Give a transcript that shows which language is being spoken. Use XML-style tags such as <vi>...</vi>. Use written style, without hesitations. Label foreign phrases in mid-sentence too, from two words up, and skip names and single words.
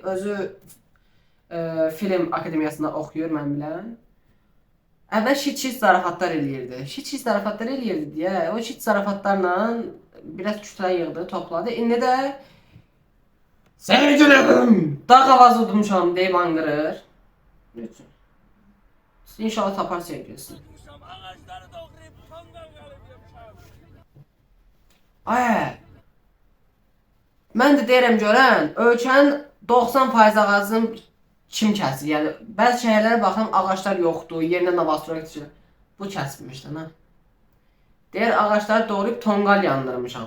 <az>Özü film akademiyasında oxuyur, mən bilən. Əvvəl şit zarafatlar eləyirdi. Şit zarafatlar eləyirdi deyə, o şit zarafatlarla biraz kütlə yığdı, topladı. İndi də sevgilim, dağ havası udmuşam deyib anqırır. Lütfen. İnşallah tapar sevgilisi.</az> <tr>Ağaçları doğrayıp tondan kalıp yapacağım.</tr> <az>Ay. Mən də deyirəm görən, ölkənin 90% ağacını kim kəsir? Yəni bəzi şəhərlərə baxıram, ağaclar yoxdur, yerinə Novostroy keçir. Bu kəsilmişdi, ha. Deyir ağacları doğrayıb tonqal yandırmışam.</az>